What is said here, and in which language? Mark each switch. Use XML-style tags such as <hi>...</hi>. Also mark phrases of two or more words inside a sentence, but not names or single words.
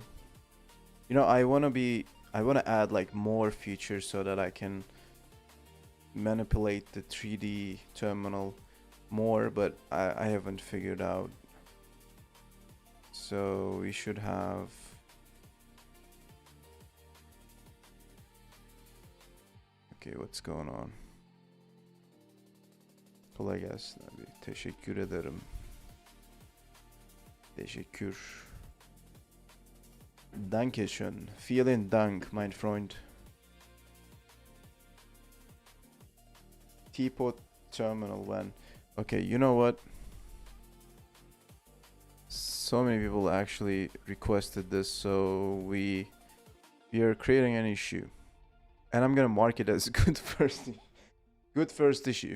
<en>You know, I wanna add like more features so that I can manipulate the 3D terminal more, but I haven't figured out. So we should have, okay, what's going on?</en> <tr>Kolay gelsin abi. Teşekkür ederim. Teşekkür.</tr> <de>Dankeschön. Vielen Dank, mein Freund.</de> <en>Teapot terminal when? Okay, you know what? So many people actually requested this, so we are creating an issue. And I'm gonna mark it as good first issue.</en>